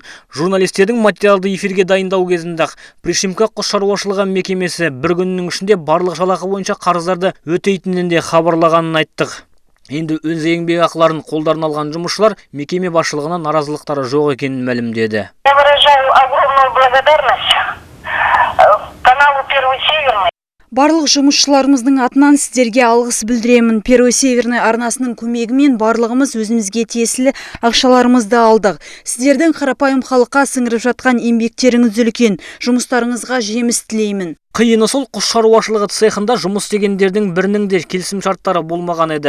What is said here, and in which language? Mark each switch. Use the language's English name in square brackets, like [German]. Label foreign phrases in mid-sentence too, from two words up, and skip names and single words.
[Kazakh] Журналистердің материалды эфирге дайындау кезінде Пришимка құс шаруашылығы мекемесі бір күннің ішінде барлық жалақы бойынша қарыздарды өтейтінін де хабарлағанын айттық. Енді өз еңбекақыларын қолдарына алған жұмысшылар мекеме басшылығына наразылықтары жоқ екенін мәлімдеді. [Russian] Я выражаю огромную благодарность каналу Первый Северный. [Kazakh] Барлық жұмысшыларымыздың атынан сіздерге алғыс білдіремін. Первый Северный арнасының көмегімен барлығымыз өзімізге тиесілі ақшаларымызды алдық. Сіздердің қарапайым халыққа сіңіріп жатқан еңбектеріңіз үлкен. Жұмыстарыңызға жеміс тілеймін. Қиыны сол, құс шаруашылығы цехында жұмыс істегендердің бірінің де келісім шарттары болмаған еді.